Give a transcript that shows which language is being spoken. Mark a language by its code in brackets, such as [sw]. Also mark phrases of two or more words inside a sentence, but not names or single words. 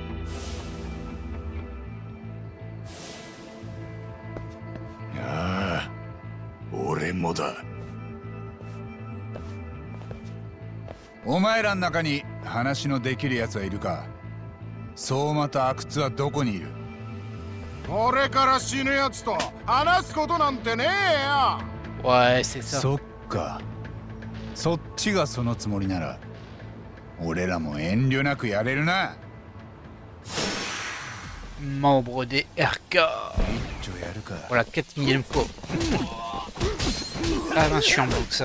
[ja] ああ、俺もだ。お前らの中に話のできるやつはいるか？相馬と阿久津はどこにいる？俺から死ぬやつと話すことなんてねえよ。 [fr] Ouais, c'est ça. [ja] そっか。そっちがそのつもりなら俺らも遠慮なくやれるな。 [fr] Membre des RK. [ja] 一丁やるか。 [fr] Pour la 4000e fois. Ah mince, je suis un boxeur.